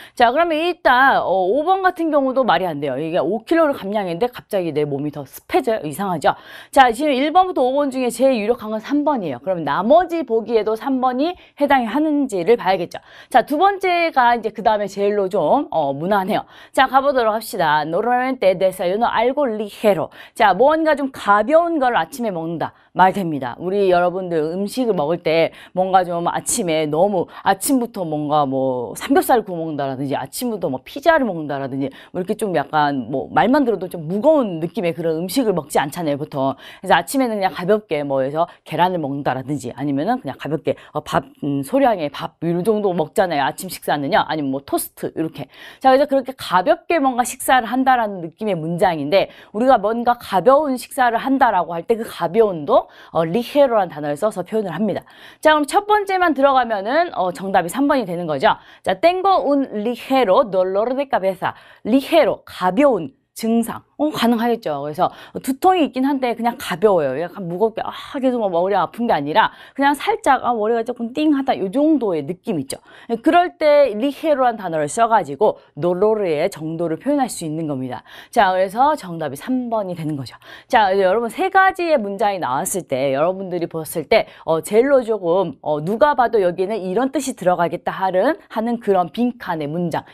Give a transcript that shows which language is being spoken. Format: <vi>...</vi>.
<ko>자, 그러면 일단 5번 같은 경우도 말이 안 돼요. 이게 5kg를 감량했는데 갑자기 내 몸이 더 습해져요. 이상하죠? 자, 지금 1번부터 5번 중에 제일 유력한 건 3번이에요. 그럼 나머지 보기에도 3번이 해당이 하는지를 봐야겠죠. 자, 두 번째가 이제 그 다음에 제일로 좀 무난해요. 자, 가보도록 합시다.</ko> <es>Normalmente desayuno algo ligero.</es> <ko>자, 뭔가 좀 가벼운 걸 아침에 먹는다. 말 됩니다. 우리 여러분들 음식을 먹을 때 뭔가 좀 아침에 너무 아침부터 뭔가 뭐 삼겹살 구워 먹는다라든지 아침부터 뭐 피자를 먹는다라든지 뭐 이렇게 좀 약간 뭐 말만 들어도 좀 무거운 느낌의 그런 음식을 먹지 않잖아요, 보통. 그래서 아침에는 그냥 가볍게 뭐 해서 계란을 먹는다라든지 아니면은 그냥 가볍게 밥 소량의 밥 이 정도 먹잖아요. 아침 식사는요. 아니면 뭐 토스트 이렇게. 자, 그래서 그렇게 가볍게 뭔가 식사를 한다라는 느낌의 문장인데 우리가 뭔가 가벼운 식사를 한다라고 할 때 그 가벼운도 리헤로라는 단어를 써서 표현을 합니다. 자, 그럼 첫 번째만 들어가면은 정답이 3번이 되는 거죠.</ko> <es>자, tengo un ligero dolor de cabeza.</es> <ko>리헤로, 가벼운 증상. 가능하겠죠. 그래서 두통이 있긴 한데 그냥 가벼워요. 약간 무겁게 계속 뭐 머리 아픈 게 아니라 그냥 살짝 머리가 조금 띵하다 이 정도의 느낌 있죠. 그럴 때 리헤로란 단어를 써가지고 노로르의 정도를 표현할 수 있는 겁니다. 자, 그래서 정답이 3번이 되는 거죠. 자, 여러분 세 가지의 문장이 나왔을 때 여러분들이 보셨을 때 제일로 조금 누가 봐도 여기에는 이런 뜻이 들어가겠다 하는 그런 빈칸의 문장.</ko>